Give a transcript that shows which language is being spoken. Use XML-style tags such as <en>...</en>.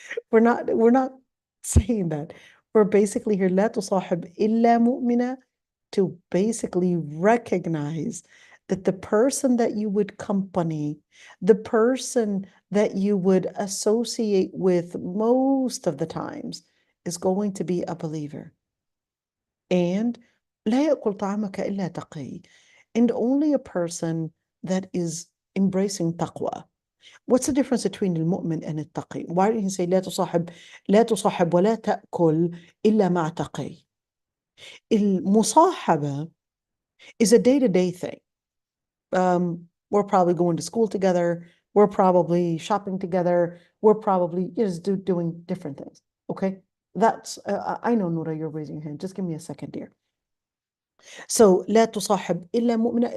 <en>We're not saying that. We're basically here,</en> <ar>لا تصاحب إلا مؤمنا,</ar> <en>to basically recognize that the person that you would company, the person that you would associate with most of the times, is going to be a believer. And</en> <ar>لا يأكل طعامك إلا تقي,</ar> <en>and only a person that is embracing taqwa. What's the difference between المؤمن and التقي? Why didn't he say</en> <ar>لا تصاحب ولا تأكل إلا مع تقي?</ar> <en>المصاحبة is a day-to-day thing. We're probably going to school together. We're probably shopping together. We're probably just doing different things. Okay, that's I know, Noura, you're raising your hand. Just give me a second, dear. So</en> <ar>لا تصاحب إلا مؤمنة.</ar>